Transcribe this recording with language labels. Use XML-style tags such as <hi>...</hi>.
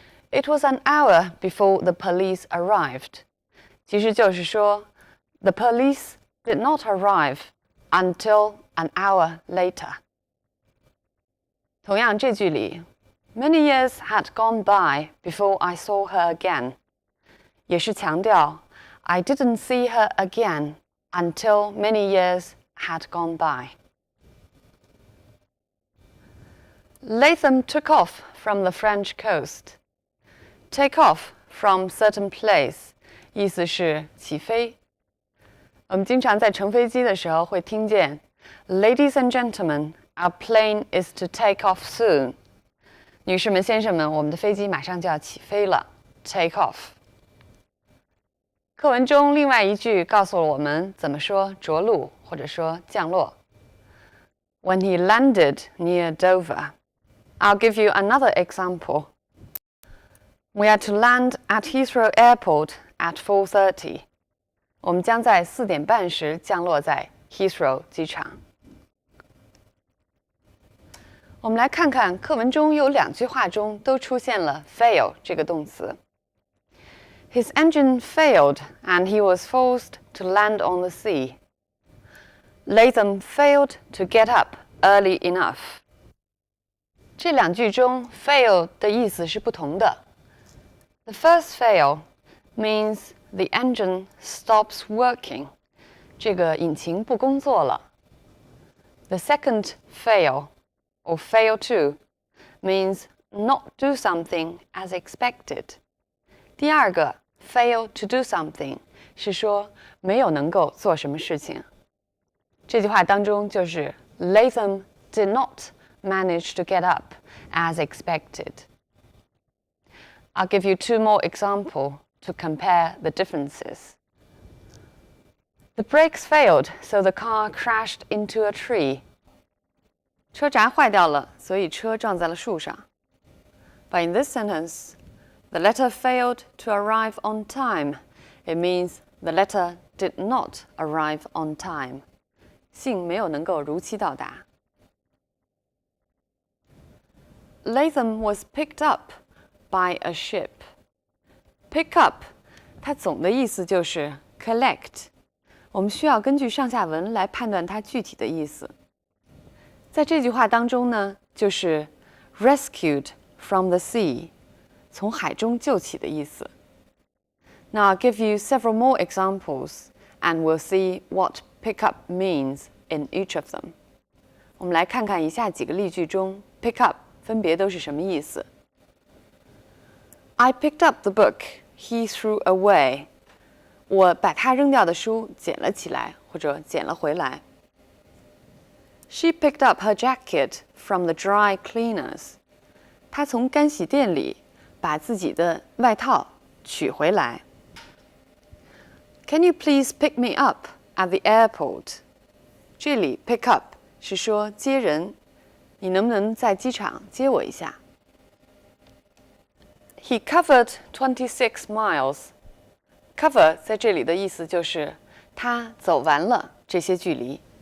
<en>It was an hour before the police arrived.</en> <zh>其实就是说</zh> <en>The police did not arrive until an hour later.</en> <zh>同样这句里</zh> <en>Many years had gone by before I saw her again.</en> <zh>也是强调</zh> <en>I didn't see her again until many years had gone by. Latham took off from the French coast. Take off from certain place</en> <zh>意思是起飞。我们经常在乘飞机的时候会听见</zh> <en>Ladies and gentlemen, our plane is to take off soon.</en> <zh>女士们、先生们，我们的飞机马上就要起飞了。</zh> <en>Take off。</en> <zh>课文中另外一句告诉了我们怎么说着陆或者说降落。</zh> <en>When he landed near Dover. I'll give you another example. We are to land at Heathrow Airport at 4:30.</en> <zh>我们将在4点半时降落在 Heathrow 机场。我们来看看课文中有2句话中都出现了 fail 这个动词。</zh> <en>His engine failed and he was forced to land on the sea. Latham failed to get up early enough.</en> <zh>这2句中 fail 的意思是不同的。</zh> <en>The first fail means the engine stops working.</en> <zh>这个引擎不工作了。</zh> <en>The second fail, or fail to, means not do something as expected.</en> <zh>第2个</zh> <en>fail to do something</en> <zh>是说没有能够做什么事情。这句话当中就是</zh> <en>Latham did not manage to get up as expected. I'll give you 2 more examples to compare the differences. The brakes failed, so the car crashed into a tree.</en> <zh>车闸坏掉了，所以车撞在了树上。</zh> <en>But in this sentence, the letter failed to arrive on time. It means the letter did not arrive on time.</en> <zh>信没有能够如期到达。</zh> <en>Latham was picked up by a ship.</en> <zh>Pick up, 它总的意思就是 collect. 我们需要根据上下文来判断它具体的意思。在这句话当中呢，就是</zh> <en>rescued from the sea,</en> <zh>从海中救起的意思。</zh> <en>Now I'll give you several more examples, and we'll see what pick up means in each of them.</en> <zh>我们来看看以下几个例句中 pick up 分别都是什么意思。</zh> <en>I picked up the book he threw away.</en> <zh>我把他扔掉的书捡了起来，或者捡了回来。</zh> <en>She picked up her jacket from the dry cleaners.</en> <zh>她从干洗店里把自己的外套取回来。</zh> <en>Can you please pick me up at the airport?</en> <zh>这里 pick up 是说接人，你能不能在机场接我一下？</zh> <en>He covered 26 miles.</en> <zh>Cover 在这里的意思就是他走完了这些距离。</zh>